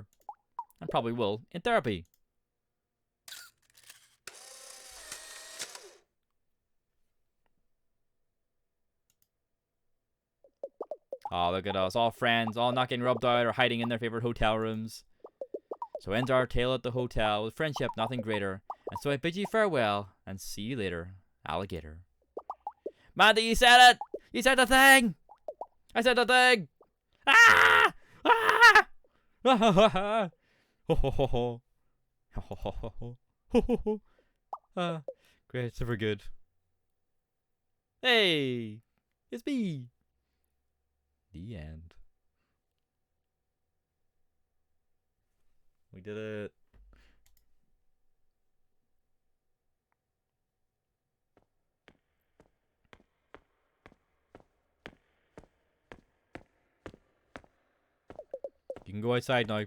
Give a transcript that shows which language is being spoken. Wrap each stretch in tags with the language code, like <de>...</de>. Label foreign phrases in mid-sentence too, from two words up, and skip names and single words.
<en>And probably will in therapy. Oh, look at us, all friends, all not getting rubbed out or hiding in their favorite hotel rooms. So ends our tale at the hotel, with friendship nothing greater. And so I bid you farewell, and see you later, Alligator. Mandy, you said it! You said the thing! I said the thing! Ah! Ah! Ho ho ho ho. Ho ho ho ho ho. Ho ho ho. Ah, great, super good. Hey! It's me! The end. We did it. You can go outside now.</en>